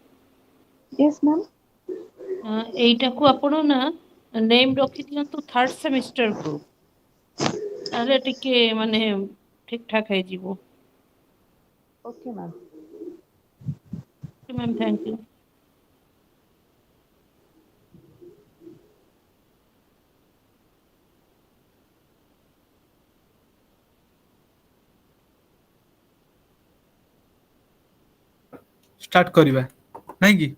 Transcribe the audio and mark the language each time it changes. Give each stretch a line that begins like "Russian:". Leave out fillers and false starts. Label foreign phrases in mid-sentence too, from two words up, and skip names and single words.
English: yes ma'am.
Odia: एईटाକୁ ଆପଣ ନା ନେମ୍ ରଖି ଦିଅନ୍ତୁ
English: third semester group,
Odia: ତାହେଲେ ଟିକେ ମାନେ ଠିକ ଠାକ ହେଇଯିବ।
English: okay ma'am. ma'am thank you.
Odia: ଷ୍ଟାର୍ଟ କରିବା ନାଇଁ କି?